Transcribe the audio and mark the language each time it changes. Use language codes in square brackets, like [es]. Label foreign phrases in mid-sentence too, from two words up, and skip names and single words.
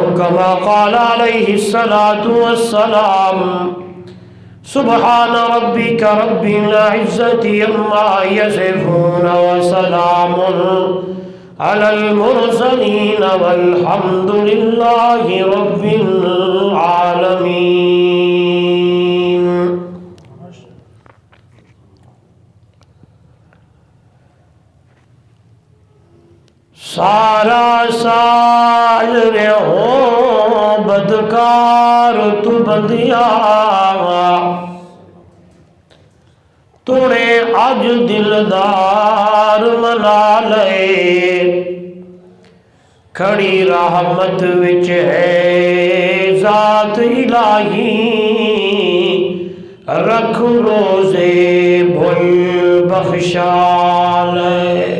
[ar] كما قال عليه الصلاة والسلام سبحان ربك رب العزة عما يصفون وسلام على المرسلين والحمد لله رب [pa] العالمين سارا سال رہو بدکار تو بندیا توڑے اج دلدار منا لے کھڑی رحمت وچ ہے ذات الہی رکھ روزے بھول بخشا لے